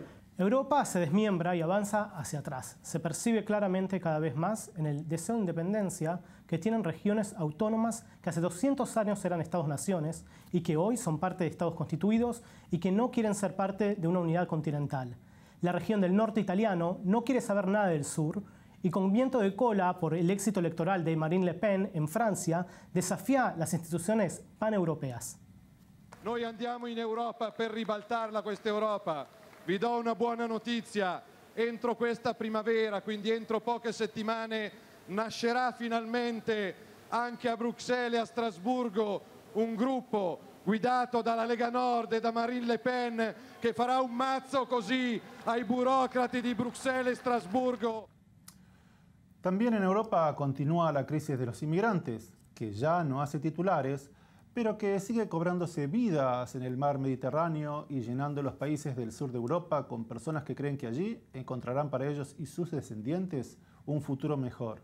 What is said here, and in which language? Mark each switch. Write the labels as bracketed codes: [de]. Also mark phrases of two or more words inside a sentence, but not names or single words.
[es] Europa se desmiembra y avanza hacia atrás. Se percibe claramente cada vez más en el deseo de independencia que tienen regiones autónomas que hace 200 años eran estados-naciones y que hoy son parte de estados constituidos y que no quieren ser parte de una unidad continental. La región del norte italiano no quiere saber nada del sur, y con viento de cola por el éxito elettoral de Marine Le Pen en Francia, desafía las instituciones paneuropeas. [it] Noi andiamo in Europa per ribaltarla questa Europa. Vi do una buona notizia. Entro questa primavera, quindi entro poche settimane, nascerà finalmente anche a Bruxelles e a Strasburgo un gruppo guidato dalla Lega Nord e da Marine Le Pen che farà un mazzo così ai burocrati di Bruxelles e Strasburgo. [es] También en Europa continúa la crisis de los inmigrantes, que ya no hace titulares, pero que sigue cobrándose vidas en el mar Mediterráneo y llenando los países del sur de Europa con personas que creen que allí encontrarán para ellos y sus descendientes un futuro mejor.